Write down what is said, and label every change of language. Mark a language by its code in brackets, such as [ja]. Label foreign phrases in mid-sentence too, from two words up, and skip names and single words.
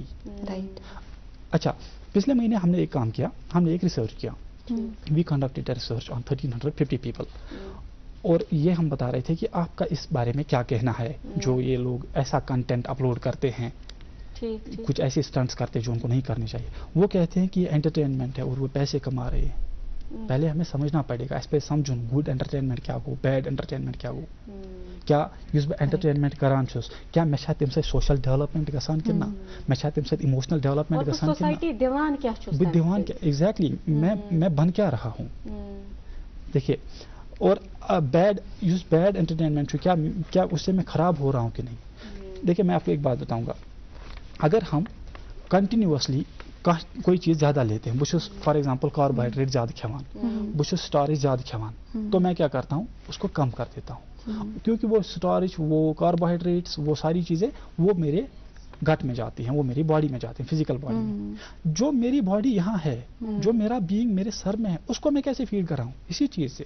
[ur] اچھا پچھلے مہینے ہم نے ایک کام کیا, ہم نے ایک ریسرچ کیا, [en] we conducted research on 1350 people, [ur] اور یہ ہم بتا رہے تھے کہ آپ کا اس بارے میں کیا کہنا ہے جو یہ لوگ ایسا کنٹینٹ اپلوڈ کرتے ہیں, کچھ ایسے اسٹنٹس کرتے ہیں جو ان کو نہیں کرنے چاہیے. وہ کہتے ہیں کہ یہ انٹرٹینمنٹ ہے اور وہ پیسے کما رہے ہیں. پہلے ہمیں سمجھنا پڑے گا, اس پہ [ks] سمجھن [en] good entertainment [ks] کیا گو, [en] bad entertainment [ks] کیا گو, کیا یُس بہٕ انٹرٹینمنٹ کران چھُس کیا مےٚ چھا تمہِ سۭتۍ [en] social development [ks] گژھان کِنہٕ نہ, مےٚ چھا تمہِ سۭتۍ [en] emotional development [ks] گژھان کِنہٕ نہ, بہٕ دِوان کیا ایگزیکٹلی [ur] میں بن کیا رہا ہوں. دیکھیے اور [en] bad entertainment [ur] کیا اس سے میں خراب ہو رہا ہوں کہ نہیں. دیکھیے میں آپ کو ایک بات بتاؤں گا, اگر ہم کنٹینیوسلی کوئی چیز زیادہ لیتے ہیں, [ks] بہٕ چھُس [en] for example carbohydrate [ks] زیادہ کھیوان, بہٕ چھُس سٹارچ زیادہ کھیوان, [ur] تو میں کیا کرتا ہوں اس کو کم کر دیتا ہوں, کیونکہ وہ سٹارچ وہ کاربوہائیڈریٹس وہ ساری چیزیں وہ میرے گٹ میں جاتی ہیں, وہ میری باڈی میں جاتی ہیں, [en] physical body [ur] میں. جو میری باڈی یہاں ہے, جو میرا بینگ میرے سر میں ہے, اس کو میں کیسے فیڈ کر رہا ہوں, اسی چیز سے.